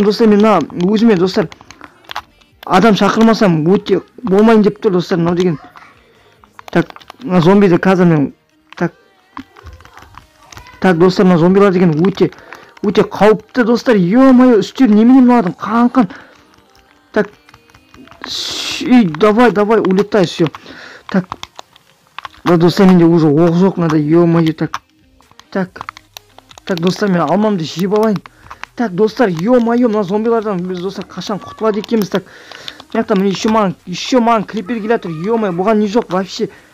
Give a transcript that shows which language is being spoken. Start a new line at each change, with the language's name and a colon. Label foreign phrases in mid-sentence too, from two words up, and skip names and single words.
Kazakh: Достар, мен өзіме достар адам шақырмасам өте болмайын деп тұр достар. Деген зомбиді қазір мен Так, достар, мына зомбилар деген өте қауіпті, достар. Ё-моё, үстер немене мыналардың қанқан.
Russian: Так, давай, улетай, все. Так,
Kazakh: да, достар, менде уже оқ жоқ, надо, ё-моё, так, достар, мен алмамды жеп алайын. Так, достар, ё-моё, мына зомбилардан біз, достар, қашан құтылады екенбіз. Так, жақта міне еще маған клипер келе жатыр, ё-моё, бұған не жоқ вообще.